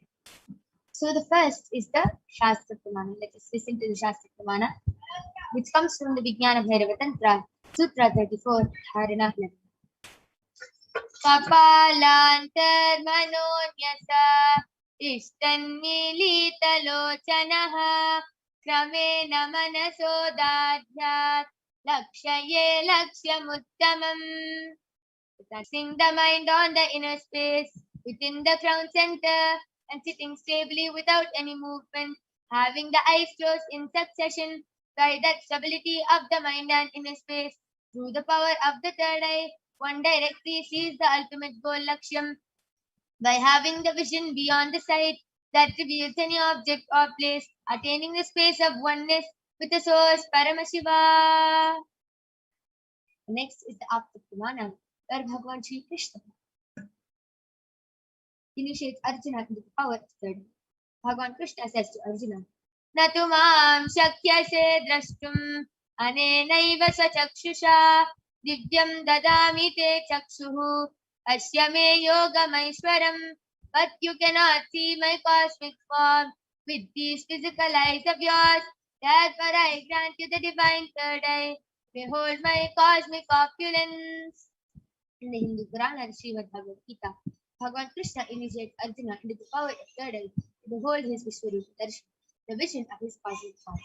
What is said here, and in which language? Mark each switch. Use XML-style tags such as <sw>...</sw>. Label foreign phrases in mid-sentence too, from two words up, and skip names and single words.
<en>So the first is the</en> <sa>शास्त्र प्रमाण.</sa> <en>Let us listen to the</en> <sa>शास्त्र प्रमाण,</sa> <en>which comes from the Vijnana Bhairava Tantra, Sutra 34, Dharana 11.</en> <sa>कपालान्तर् मनो न्यस्य तिष्ठन्मीलितलोचनः क्रमेण मनसो दार्ढ्यात् लक्षयेत् लक्ष्यमुत्तमम्.</sa> <en>Fixing the mind on the inner space within the crown center and sitting stably without any movement, having the eyes closed in succession, by that stability of the mind and inner space through the power of the third eye, one directly sees the ultimate goal Lakshyam by having the vision beyond the sight that reveals any object or place, attaining the space of oneness with the source Paramashiva. Next is the</en> <sa>आप्त प्रमाण,</sa> <en>where Bhagavan Sri Krishna initiates Arjuna into the power of third. Bhagavan Krishna says to Arjuna,</en> <sa>न तु मां शक्यसे द्रष्टुम् अनेनैव स्वचक्षुषा दिव्यं ददामि ते चक्षुः पश्य मे योगमैश्वरम्.</sa> <en>But you cannot see my cosmic form with these physical eyes of yours. Therefore I grant you the divine third eye. Behold my cosmic opulence. In the Hindu Purana and Srimad Bhagavad Gita, Bhagavan Krishna initiates Arjuna into the power of third eye to behold his</en> <sa>विश्वरूप दर्शन,</sa> <en>the vision of his cosmic form.</en>